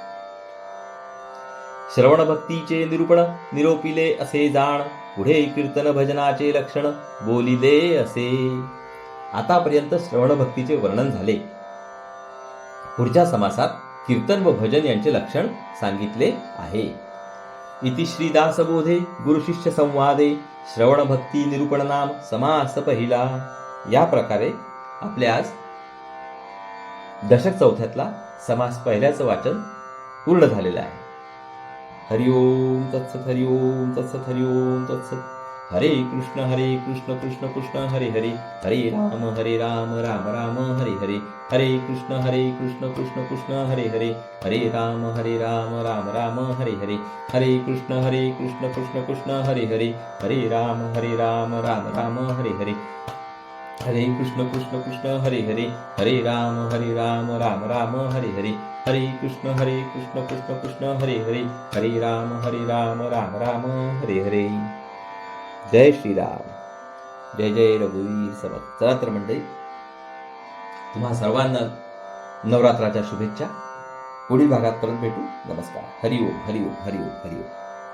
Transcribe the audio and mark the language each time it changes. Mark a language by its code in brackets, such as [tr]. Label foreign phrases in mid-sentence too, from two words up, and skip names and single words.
[mr] श्रवण भक्तीचे निरूपण निरोपिले असे जाण, पुढे कीर्तन भजनाचे लक्षण बोलिले असे. आतापर्यंत श्रवण भक्तीचे वर्णन झाले. पुढच्या समासात कीर्तन व भजन यांचे लक्षण सांगितले आहे. [sa] इति श्रीदासबोधे गुरुशिष्य संवादे श्रवण भक्ती निरूपण नाम समास पहिला. [mr] या प्रकारे आपले आज दशक चौथ्यातला समास पहिल्याचं वाचन पूर्ण झालेलं आहे. [sa] हरिओम तत्सत, हरिओम तत्सत, हरिओम तत्सत. हरे कृष्ण कृष्ण कृष्ण हरे हरे, हरे राम राम राम हरे हरे, हरे कृष्ण कृष्ण कृष्ण हरे हरे, हरे राम राम राम हरे हरे, हरे कृष्ण कृष्ण कृष्ण हरे हरे, हरे राम राम राम हरे हरे, हरे कृष्ण कृष्ण हरे हरे, हरे राम राम राम हरे हरे, हरे कृष्ण कृष्ण कृष्ण हरे हरे, हरे राम राम राम हरे हरे. [mr] जय श्रीराम, जय जय रघुवीर समर्थ. चला तर मंडळी, तुम्हा सर्वांना नवरात्राच्या शुभेच्छा. पुढील भागात परत भेटू. नमस्कार. [sa] हरिओम हरिओम हरिओम हरिओम.